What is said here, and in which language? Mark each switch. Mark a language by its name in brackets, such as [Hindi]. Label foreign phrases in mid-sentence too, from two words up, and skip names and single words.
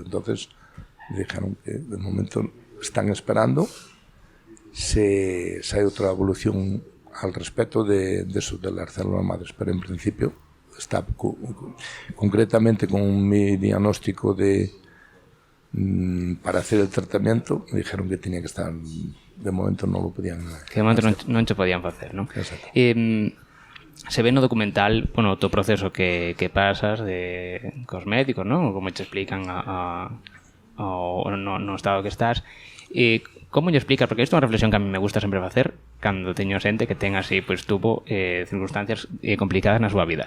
[Spanish] Entonces dijeron que de momento están esperando si hay otra evolución al respecto de eso, de las células madres, pero en principio está concretamente con mi diagnóstico para hacer el tratamiento. Me dijeron que tenía que estar, de momento no lo podían hacer. [Galician] Que de momento non che podían facer, non? Exacto. Se ve no documental, bueno, o proceso que pasas de cosméticos, non? Como te explican no estado que estás. Como lle explicas? Porque isto é unha reflexión que a mí me gusta sempre facer cando teño xente que ten así, pois tuvo circunstancias complicadas na súa vida.